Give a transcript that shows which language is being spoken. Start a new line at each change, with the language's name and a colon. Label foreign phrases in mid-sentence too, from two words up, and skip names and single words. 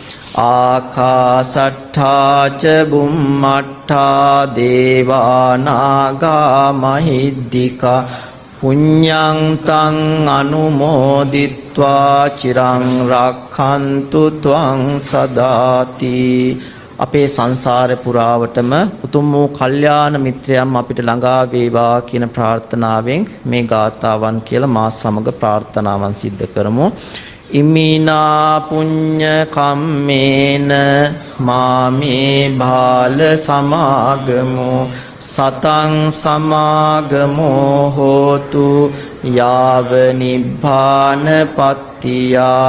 Pali: ආකාසට්ඨා ච බුම්මට්ඨා දේවානාගා මහිද්దికා පුඤ්ඤං තං අනුමෝදිත්වා චිරං රක්ඛන්තු ත්වං සදාති.
Sinhala: අපේ සංසාර පුරාවටම උතුම් වූ කල්යාණ මිත්‍රයන් අපිට ළඟා වේවා කියන ප්‍රාර්ථනාවෙන් මේ ගාථාවන් කියලා මා සමග ප්‍රාර්ථනාවන් සිද්ධ කරමු.
Pali: ඉමිනා පුඤ්ඤ කම්මේන මාමේ භාල සමාගමෝ සතං සමාගමෝ හෝතු යාව නිබ්බාන පත්තියා.